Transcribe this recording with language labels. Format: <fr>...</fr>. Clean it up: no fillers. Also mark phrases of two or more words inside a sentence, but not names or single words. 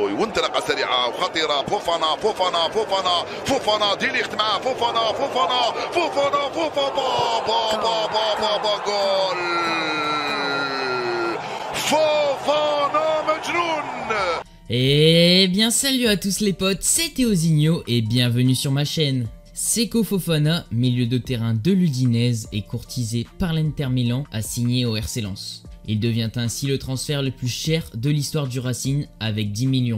<ar>وانطلاقه سريعه وخطيره. فوفانا فوفانا فوفانا فوفانا ديليخت مع فوفانا فوفانا فوفانا فوفانا جول فوفانا مجنون.</ar> <fr>Eh bien salut à tous les potes, c'est Théozinho et bienvenue sur ma chaîne. Seko Fofana, milieu de terrain de l'Udinese et courtisé par l'Inter Milan, a signé au RC Lens. Il devient ainsi le transfert le plus cher de l'histoire du Racing avec 10 millions.</fr>